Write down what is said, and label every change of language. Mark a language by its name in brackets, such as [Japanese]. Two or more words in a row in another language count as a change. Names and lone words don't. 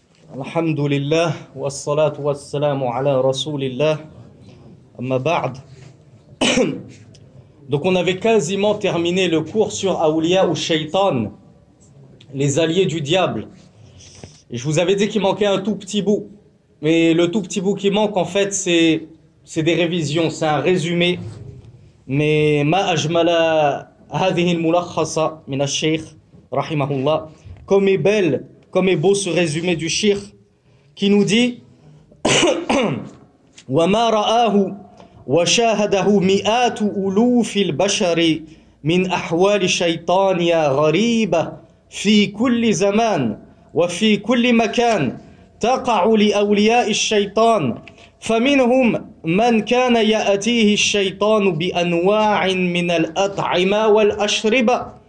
[Arabic] الحمد لله والصلاة والسلام على رسول الله أما بعد. [French] Donc on avait quasiment terminé le cours sur Awliya ou Shaitan, les alliés du diable. Et je vous avais dit qu'il manquait un tout petit bout. Mais le tout petit bout qui manque, en fait, c'est des révisions, c'est un résumé. [Arabic] ما أجمل هذه الملخصة من الشيخ, [French] rahimahullah, comme est belle, comme est beau ce résumé du shir, qui nous dit [Arabic] وَمَا رَآهُ وَشَاهَدَهُ مِئَاتُ أُلُوفِ الْبَشَرِ مِنْ أَحْوَالِ الشَّيْطَانِ غَرِيبَةٍ في كل زمان وفي كل مكان تقع لأولياء الشيطان فمنهم من كان يأتيه الشيطان بأنواع من الأطعمة والأشربة